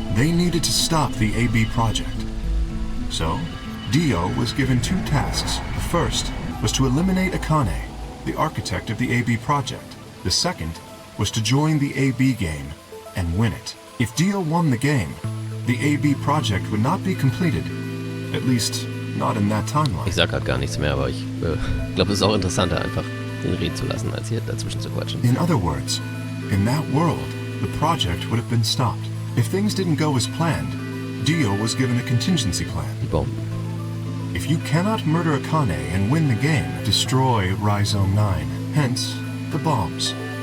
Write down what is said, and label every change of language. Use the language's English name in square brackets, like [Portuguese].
[English] They needed to stop the AB project. So, Dio was given 2 tasks. The first was to eliminate Akane, the architect of the AB project. The second was to join the AB game and win it. If Dio won the game, the AB project would not be completed. At least, not in that timeline. [German] Ich sag grad gar nichts mehr, aber ich glaube, es ist auch interessanter, einfach ihn reden zu lassen, als hier dazwischen zu quatschen. [English] In other words, in that world, the project would have been stopped. If things didn't go as planned, Dio was given a contingency plan. [German] Die Bomben. [English] If you cannot murder Akane and win the game, destroy Rhizome 9. Hence, the bombs.